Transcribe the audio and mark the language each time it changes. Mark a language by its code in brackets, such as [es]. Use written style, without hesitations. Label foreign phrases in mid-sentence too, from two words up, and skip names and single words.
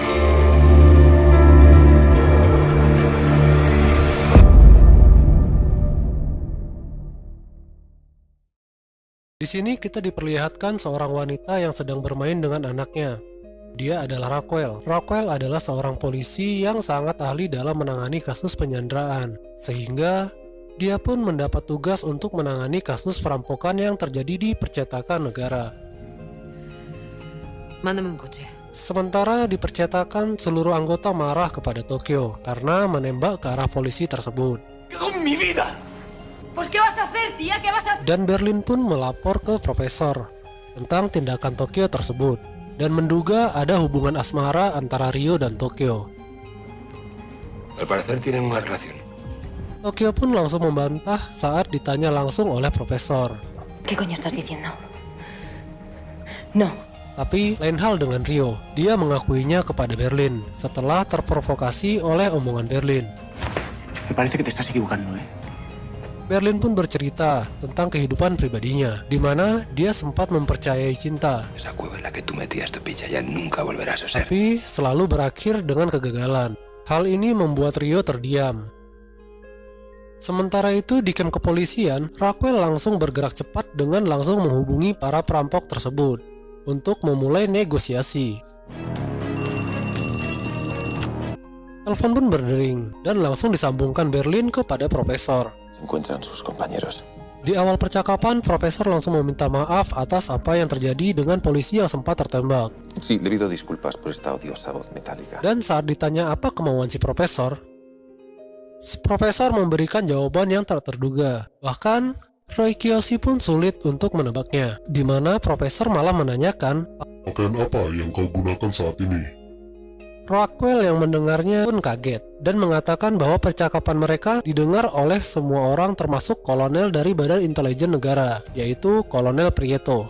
[id] Di sini kita diperlihatkan seorang wanita yang sedang bermain dengan anaknya. Dia adalah Raquel. Raquel adalah seorang polisi yang sangat ahli dalam menangani kasus penyanderaan, sehingga dia pun mendapat tugas untuk menangani kasus perampokan yang terjadi di percetakan negara. [es] Mándame un coche. [id] Sementara di percetakan, seluruh anggota marah kepada Tokyo karena menembak ke arah polisi tersebut. [es] ¡Con mi vida! Pues ¿qué vas a hacer, tía? ¿Qué vas a hacer? [id] Dan Berlin pun melapor ke profesor tentang tindakan Tokyo tersebut dan menduga ada hubungan asmara antara Rio dan Tokyo. [es] Al parecer tienen una relación. [id] Tokyo pun langsung membantah saat ditanya langsung oleh profesor. [es] ¿Qué coño estás diciendo? No. [id] Tapi lain hal dengan Rio, dia mengakuinya kepada Berlin setelah terprovokasi oleh omongan Berlin. [es] Me parece que te estás equivocando, [id] Berlin pun bercerita tentang kehidupan pribadinya, di mana dia sempat mempercayai cinta, [es] Esa cueva en la que tú metías tu picha ya nunca volverás a ser. [id] tapi selalu berakhir dengan kegagalan. Hal ini membuat Rio terdiam. Sementara itu di kamp kepolisian, Raquel langsung bergerak cepat dengan langsung menghubungi para perampok tersebut untuk memulai negosiasi. Telepon pun berdering dan langsung disambungkan Berlin kepada profesor. [es] Se encuentran sus compañeros. [id] Di awal percakapan, profesor langsung meminta maaf atas apa yang terjadi dengan polisi yang sempat tertembak. [es] Sí, le pido disculpas por esta odiosa voz metálica. [id] Dan saat ditanya apa kemauan si profesor memberikan jawaban yang tak terduga. Bahkan, Roy Kiyoshi pun sulit untuk menebaknya, di mana profesor malah menanyakan, Pakaian apa yang kau gunakan saat ini? Raquel yang mendengarnya pun kaget dan mengatakan bahwa percakapan mereka didengar oleh semua orang termasuk kolonel dari Badan Intelijen Negara, yaitu Kolonel Prieto.